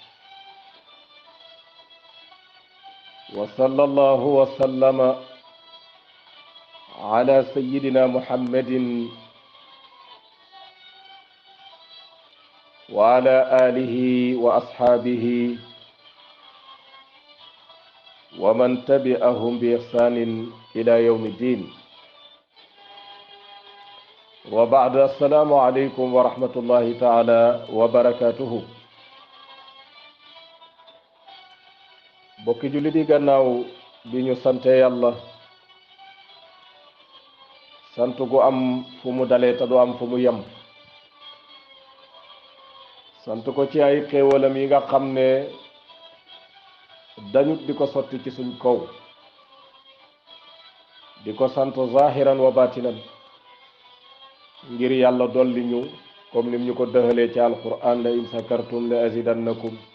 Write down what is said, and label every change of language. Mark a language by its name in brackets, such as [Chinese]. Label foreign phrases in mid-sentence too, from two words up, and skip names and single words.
[Arabic] وصلى الله وسلم على سيدنا محمد وعلى آله وأصحابه ومن تبعهم بإحسان إلى يوم الدين. وبعد السلام عليكم ورحمة الله تعالى وبركاته. [Wolof] bokki jullit yi gannaaw bi ñu sante yàlla sant gu am fu mu dalee te du am fu mu yem, sant ko ci ay xéewalam yi nga xam ne dañut di ko sotti ci suñ kaw, di ko sant [Arabic] ظاهرا وباطنا [Wolof] ngir yàlla dolli ñu comme nim ñu ko dëxalee ci alquran [Arabic] لئن شكرتم لأزيدنكم.